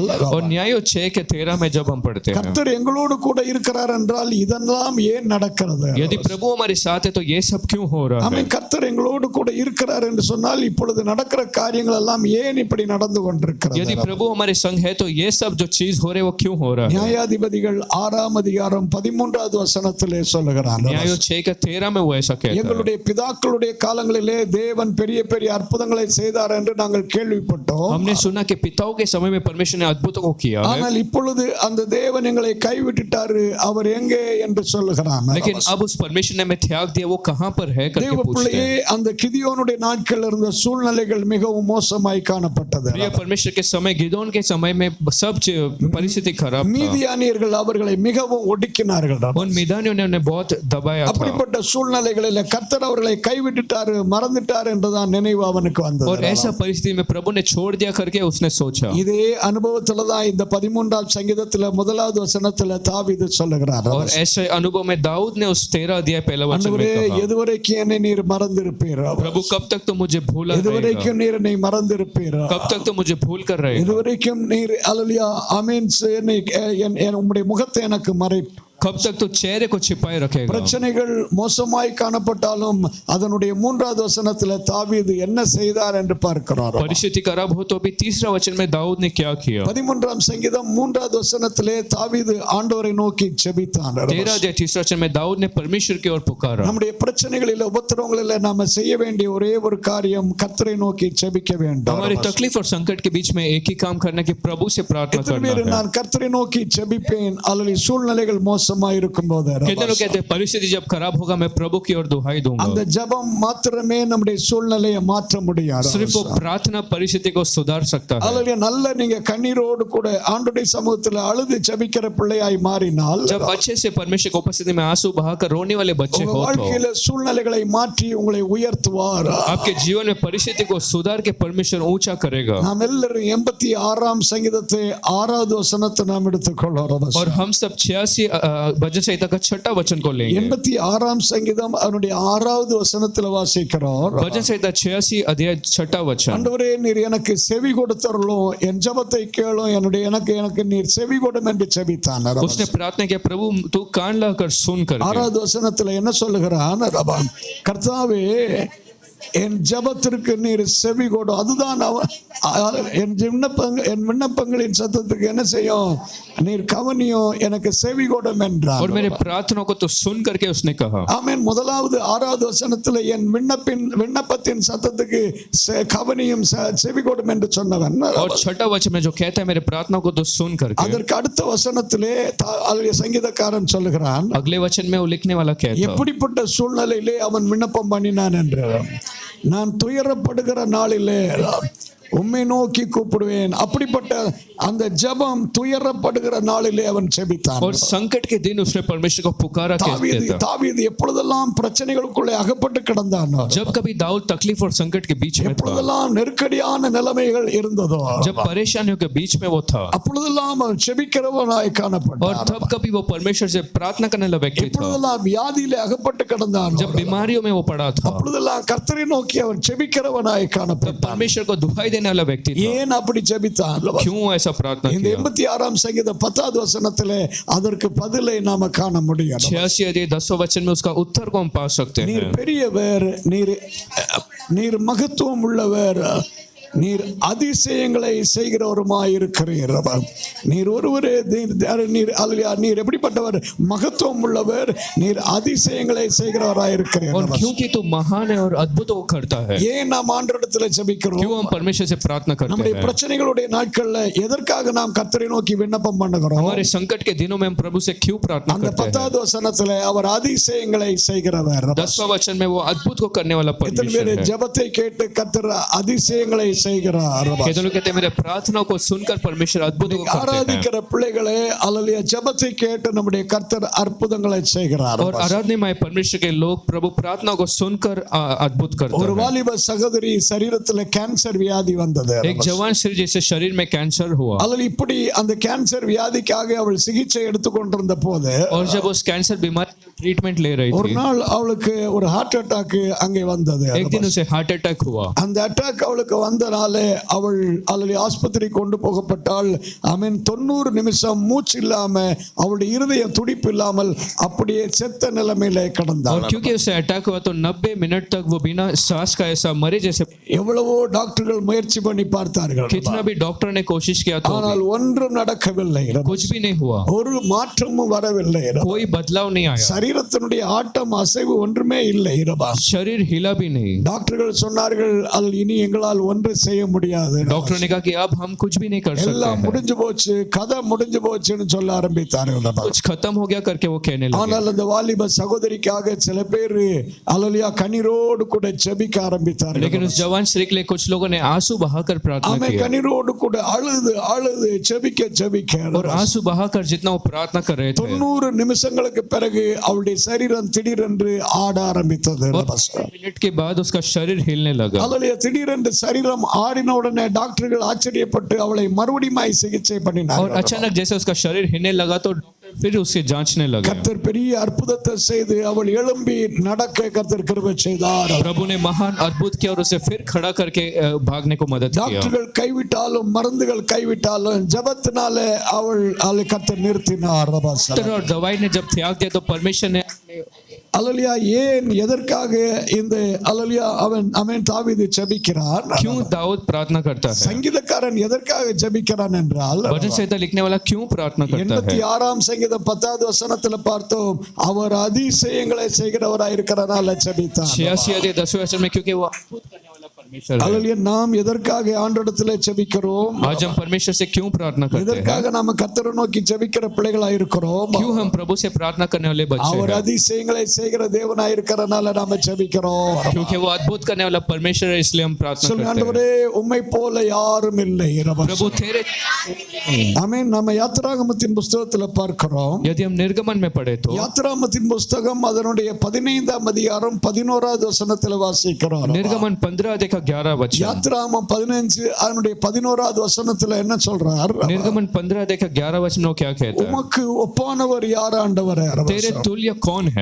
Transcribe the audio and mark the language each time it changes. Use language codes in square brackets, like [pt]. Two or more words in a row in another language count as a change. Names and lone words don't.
[hi] और न्यायों 6 के 13 में जब हम पढ़ते हैं, [ta] கர்த்தர் எங்களோடு கூட இருக்கிறார் என்றால் இதெல்லாம் ஏன் நடக்கிறது? [hi] यदि प्रभु हमारे साथ है तो ये सब क्यों हो रहा है? [ta] ஆமென். கர்த்தர் எங்களோடு கூட இருக்கிறார் என்று சொன்னால் இப்பொழுது நடக்கிற காரியங்கள் எல்லாம் ஏன் இப்படி நடந்து கொண்டிருக்கிறது? [hi] यदि प्रभु हमारे संग है तो ये सब जो चीज हो रहे वो क्यों हो रहा है? [ta] நியாயாதிபதிகள் 6:13 வசனத்திலே சொல்லுகிறார், [hi] न्यायों 6 के 13 में वो ऐसा कहता है, [ta] எங்களுடைய பிதாக்களுடைய காலங்களிலே தேவன் பெரிய பெரிய அற்புதங்களை செய்தார் என்று நாங்கள் கேள்விப்பட்டோம். [hi] हमने सुना कि पिताओं के समय में परमेश्वर ने अद्भुतों को किया है, [ta] ஆனால் இப்பொழுது அந்த தேவன் எங்களை கைவிட்டுட்டாரு, அவர் எங்கே என்று சொல்லுகிறான். [hi] लेकिन अब उस परमेश्वर ने हमें त्याग दिया, वो कहां पर है करके [ta] தேவ [hi] पूछते [ta] பிள்ளையே, [hi] हैं। [ta] அந்த கிதியோனுடைய நாட்கள் இருந்த சூழ்நிலைகள் மிகவும் மோசமாய் காணப்பட்டது. [hi] प्रिय परमेश्वर के समय, गिदोन के समय में सब परिस्थिति खराब था। [ta] மீதியானியர்கள் அவர்களை மிகவும் ஒடுக்கினார்கள். [hi] उन मिदानियों ने उन्हें बहुत दबाया था, [ta] அப்படிப்பட்ட சூழ்நிலைகளில் கர்த்தர் அவர்களை கைவிட்டுட்டாரு, மறந்துட்டார் என்றுதான் நினைவு அவனுக்கு வந்தது. [hi] और ऐसा परिस्थिति में प्रभु ने छोड़ दिया करके उसने सोचा। [ta] இதே அனுபவத்துல தான் இந்த 13வது சங்கீதத்துல 1வது வசனத்துல தாவீது சொல்லுகிறார், [hi] और ऐसे अनुभव में दाऊद ने उस 13 अध्याय पहला वचन में कहा, [ta] எதுவரைக்கும் என்னை நீர் மறந்திருப்பீர்? [hi] प्रभु कब तक तो मुझे भूला रहेगा? [ta] எதுவரைக்கும் நீர் என்னை மறந்திருப்பீர்? [hi] कब तक तो मुझे भूल कर रहेगा? [ta] எதுவரைக்கும் நீர் அல்லேலூயா ஆமென் உம்முடைய முகத்தை எனக்கு மறை. [hi] कब तक तो चेहरे को छिपाए रखेगा? [ta] பிரச்சனைகள் மோசமாய் காணப்பட்டாலும் அதனுடைய 3வது வசனத்துல தாவீது என்ன செய்தார் என்று பார்க்கிறோம். [hi] परिस्थिति खराब हो तो भी 3रा वचन में दाऊद ने क्या किया? [ta] 13ஆம் சங்கீதம் 3வது வசனத்திலே தாவீது ஆண்டவரை நோக்கி ஜெபித்தார். [hi] 13 अध्याय 3 वचन में दाऊद ने परमेश्वर की ओर पुकारा। [ta] நம்முடைய பிரச்சனைகளில் உபத்திரவங்களில் நாம செய்ய வேண்டிய ஒரே ஒரு காரியம் கர்த்தரை நோக்கி ஜெபிக்க வேண்டும். [hi] हमारी तकलीफ और संकट के बीच में एक ही काम करना कि प्रभु से प्रार्थना करना है। [ta] நான் கர்த்தரை நோக்கி ஜெபிப்பேன் அல்லது சூழ்நிலைகள் மோசமாய் இருக்கும்போது, [hi] कितने लोग कहते हैं परिस्थिति जब खराब होगा मैं प्रभु की ओर दुहाई दूंगा। [ta] அந்த ஜெபம் மாத்திரமே நம்முடைய சூழ்நிலையை மாற்ற முடியாது. [hi] सिर्फ वो प्रार्थना परिस्थिति को सुधार सकता है। [ta] அல்லது நல்ல நீங்க கண்ணீரோடு கூட ஆண்டவருடைய சமூகத்தில் அழுது ஜெபிக்கிற பிள்ளையாய் மாறினால், [hi] जब अच्छे से परमेश्वर की उपस्थिति में आंसू बहाकर रोने वाले बच्चे [ta] உங்க [hi] हो तो [ta] வாழ்க்கையில சூழ்நிலைகளை மாற்றி உங்களை உயர்த்துவார். [hi] आपके जीवन में परिस्थिति को सुधार के परमेश्वर ऊंचा करेगा। [ta] நாம் எல்லாரும் 86ஆம் சங்கீதத்தை 6வது வசனத்தை நாம் எடுத்துக்கொள்கிறோம். [hi] और हम सब 86 भजन संहिता का 6वां वचन को लेंगे। [ta] 86ஆம் சங்கீதம் அதனுடைய 6வது வசனத்துல வாசிக்கிறோம். [hi] भजन संहिता 86 अध्याय 6वां वचन। [ta] ஆண்டவரே, நீர் எனக்கு செவி கொடுத்தருளும், என் ஜெபத்தை கேளும், எனக்கு நீர் செவி கொடும் என்று ஜெபித்தான். [hi] उसने प्रार्थना किया, प्रभु तू कान लगाकर सुन कर। [ta] 6வது வசனத்துல என்ன சொல்லுகிறான்? கர்த்தாவே, என் ஜெபத்திற்கு நீர் செவி கொடு. அதுதான் என் விண்ணப்பங்களின் சத்தத்துக்கு என்ன செய்யும்? நீர் கவனியும், எனக்கு செவி கொடும் என்றார். [hi] और मेरे प्रार्थना को तो सुन करके उसने कहा। [ta] ஆமென். முதலாவது 6வது வசனத்துல என் விண்ணப்பத்தின் சத்தத்துக்கு கவனியும் செவி கொடும் என்று சொன்னவன். [hi] और 6वां वचन में जो कहता है मेरे प्रार्थना को तो सुन करके, [ta] அதற்கு அடுத்த வசனத்திலே சங்கீதக்காரன் சொல்லுகிறான், [hi] अगले वचन में वो लिखने वाला कहता [ta] எப்படிப்பட்ட சூழ்நிலையிலே அவன் விண்ணப்பம் பண்ணினான் என்று. நான் துயரப்படுகிற நாளிலே உம்மை நோக்கி கூப்பிடுவேன். அப்படிப்பட்ட அந்த ஜெபம் துயரப்படுகிற நாளிலே அவன் ஜெபித்தான். [hi] और संकट के दिन उसने परमेश्वर को पुकारा। [ta] தாவீது எப்பொழுதெல்லாம் பிரச்சனைகளுக்குள்ளே அகப்பட்டு கிடந்தானோ, [hi] जब कभी दाऊद तकलीफ और संकट के बीच में था, [ta] எப்பொழுதெல்லாம் நெருக்கடியான நிலைமைகள் இருந்ததோ, [hi] जब परेशानियों के बीच में वो था, [ta] அப்பொழுதெல்லாம் அவன் ஜெபிக்கிறவனாய் [hi] और [ta] காணப்பட்டான். [hi] तब कभी वो परमेश्वर से प्रार्थना करने वाला व्यक्ति था। [ta] எப்பொழுதெல்லாம் வியாதியிலே அகப்பட்டு கிடந்தானோ, [hi] जब बीमारियों में वो पड़ा था, [ta] அப்பொழுதெல்லாம் கர்த்தரை நோக்கி அவன் ஜெபிக்கிறவனாய் [hi] तब [ta] காணப்பட்டான். [hi] परमेश्वर को दुहाई देने वाला व्यक्ति था। [ta] ஏன் அப்படி ஜெபித்தான்? [hi] क्यों ऐसा प्रार्थना [ta] இந்த [hi] किया? [ta] 86ஆம் சங்கீதம் 10வது வசனத்திலே அதற்கு பதிலை நாம காண முடியும். [hi] 86 अध्याय 10वां वचन में उसका उत्तर को हम पा सकते [ta] நீர் [hi] हैं। [ta] பெரியவர், நீர் மகத்துவம் உள்ளவர், நீர் அதிசயங்களை செய்கிறவருமாய் இருக்கிறீர். நீர் ஒருவரே, நீர் எப்படிப்பட்டவர்? மகத்துவம் உள்ளவர், நீர் அதிசயங்களை செய்கிறவராய் இருக்கிறீர். [hi] और क्योंकि तू महान है और अद्भुतों को करता है, [ta] ஏன் நாம் ஆண்டவரிடத்தில் ஜெபிக்கிறோம்? [hi] क्यों हम परमेश्वर से प्रार्थना करते [ta] நம்முடைய [hi] हैं? [ta] பிரச்சனைகளுடைய நாட்கள்ல எதற்காக நாம் கர்த்தரை நோக்கி விண்ணப்பம் பண்ணுகிறோம்? [hi] हमारे संकट के दिनों में हम प्रभु से क्यों प्रार्थना [ta] அந்த [hi] करते हैं? [ta] 10வது வசனத்திலே அவர் அதிசயங்களை செய்கிறவர். [hi] 10वां वचन में वो अद्भुत को करने वाला [ta] எத்தனை [hi] परमेश्वर [ta] பேர் [hi] है। [ta] ஜெபத்தை கேட்டு கர்த்தர் அதிசயங்களை செய்கிறார் [hi] कहते लोग कहते हैं मेरे प्रार्थनाओं को सुनकर परमेश्वर अद्भुतों को करते हैं [ta] ஆராதிக்கிற பிள்ளைகளே அல்லேலூயா ஜெபத்தை கேட்டு நம்முடைய கர்த்தர் அற்புதங்களை செய்கிறார் [hi] और आराधनीय परमेश्वर के लोग प्रभु प्रार्थनाओं को सुनकर अद्भुत करते [ta] ஒரு [hi] हैं [ta] வாலிப சகோதரி சரீரத்துல கேன்சர் வியாதி வந்தது [hi] एक जवान स्त्री जैसे शरीर में कैंसर हुआ [ta] அல்லது இப்படி அந்த கேன்சர் வியாதிக்காக அவள் சிகிச்சை எடுத்துக்கொண்டிருந்த போது [hi] और जब उस कैंसर बीमारी ट्रीटमेंट ले रही [ta] ஒரு [hi] थी [ta] நாள் அவளுக்கு ஒரு [en] heart attack [ta] அங்கே வந்தது [hi] एक दिन उसे [en] heart attack [hi] हुआ [ta] அந்த அட்டாக் அவளுக்கு வந்தனாலே அவள் அல்லது ஆஸ்பத்திரி கொண்டு போகப்பட்டாள் ஆமென் 90 நிமிஷம் மூச்சு இல்லாம அவளுடைய இருதயம் துடிப்பு இல்லாமல் அப்படியே செத்த நிலைமையில கிடந்தாள் [hi] और क्योंकि उसे अटैक हुआ तो 90 मिनट तक वो बिना सांस का ऐसा मरे जैसे [ta] எவ்வளவோ டாக்டர்கள் முயற்சி பண்ணி பார்த்தார்கள் [hi] कितना भी डॉक्टर ने कोशिश किया तो [ta] ஆனால் ஒன்றும் நடக்கவில்லை [hi] कुछ भी नहीं हुआ [ta] ஒரு மாற்றமும் வரவில்லை [hi] कोई बदलाव नहीं आया [ta] சரீரத்தினுடைய ஆட்டம் அசைவு ஒன்றுமே இல்லை [hi] शरीर हिला भी नहीं [ta] டாக்டர்கள் சொன்னார்கள் அது இனி எங்களால் ஒன்று செய்ய முடியாது [hi] डॉक्टर ने कहा कि अब हम कुछ भी नहीं कर सकते [ta] எல்லாம் [hi] हैं [ta] முடிஞ்சு போச்சு கதை முடிஞ்சு போச்சுன்னு சொல்ல ஆரம்பித்தார்கள் [hi] कुछ खत्म हो गया करके वो कहने लगे [ta] ஆனால் அந்த வாலிப சகோதரிக்காக சில பேர் அல்லேலூயா கண்ணீரோடு கூட ஜெபிக்க ஆரம்பித்தார்கள் [hi] लेकिन उस जवान स्त्री के लिए कुछ लोगों ने आंसू बहाकर प्रार्थना [ta] ஆமென் [hi] किया [ta] கண்ணீரோடு கூட அழுது அழுது ஜெபிக்க [hi] और आंसू बहाकर जितना वो प्रार्थना कर रहे थे [ta] 90 நிமிஷங்களுக்கு பிறகு அவளுடைய சரீரம் திடீரென்று ஆட ஆரம்பித்தது [hi] मिनट के बाद उसका शरीर हिलने लगा [ta] அல்லேலூயா திடீரென்று சரீரம் ஆடின உடனே டாக்டர்கள் ஆச்சரியப்பட்டு அவளை மறுபடியும் சிகிச்சை [hi] और [ta] பண்ணினார்கள் [hi] अचानक जैसे उसका शरीर हिलने लगा तो डॉक्टर फिर उसे जांचने लगे [ta] கர்த்தர் பெரிய அற்புதத்தை செய்து அவள் எழும்பி நடக்க கர்த்தர் கிருபை செய்தார் [hi] प्रभु ने महान अद्भुत किया और उसे फिर खड़ा करके भागने को मदद किया [ta] டாக்டர்கள் கைவிட்டாலும் மருந்துகள் கைவிட்டாலும் ஜெபத்தினாலே அவளை கர்த்தர் நிறுத்தினார் [hi] डॉक्टर और दवाई ने जब त्याग दिया तो परमेश्वर ने [ta] அல்லேலூயா ஏன் எதற்காக இந்த அல்லேலூயா அவன் தாவீது ஜெபிக்கிறார் [hi] क्यों दाऊद प्रार्थना करता है [ta] சங்கீதக்காரன் எதற்காக ஜெபிக்கிறான் என்றால் [hi] भजन संहिता लिखने वाला क्यों प्रार्थना करता है [ta] 86ஆம் சங்கீதம் 10வது வசனத்துல பார்த்தோம் அவர் அதிசயங்களை செய்கிறவராய் இருக்கிறனால ஜெபித்தார் [hi] 86 10वें वचन में क्योंकि वो अद्भुत करने वाला परमेश्वर है [ta] அல்லேலூயா நாம் எதற்காக ஆண்டவரிடத்திலே ஜெபிக்கிறோம் [hi] आज हम परमेश्वर से क्यों प्रार्थना करते हैं [ta] எதற்காக நாம கர்த்தரை நோக்கி ஜெபிக்கிற பிள்ளைகளாய் இருக்கிறோம் [hi] क्यों हम प्रभु से प्रार्थना करने वाले बच्चे [ta] அவர் [hi] हैं [ta] அதிசயங்களை செய்கிற தேவனாய் இருக்கிறனால நாம ஜெபிக்கிறோம் [hi] क्योंकि वो अद्भुत करने वाला परमेश्वर है इसलिए हम प्रार्थना [ta] சொல்லுங்க [hi] करते हैं [ta] ஆண்டவரே உம்மை போல யாரும் இல்லை [hi] प्रभु तेरे [ta] ஆமென் நம்ம யாத்திராகமத்தின் புத்தகத்துல பார்க்கிறோம் [hi] यदि हम निर्गमन में पढ़े तो [ta] யாத்திராகமத்தின் புத்தகம் அதனுடைய 15ஆம் அதிகாரம் 11வது வசனத்துல வாசிக்கிறோம் [hi] निर्गमन 15 अध्याय का 11 वचन [ta] யாத்திராகமம் 15 அதனுடைய 11வது வசனத்துல என்ன சொல்றார் [hi] निर्गमन 15 अध्याय का 11 वचन वो क्या कहता है [ta] உமக்கு ஒப்பானவர் யார் ஆண்டவரே [hi] तेरे तुल्य कौन है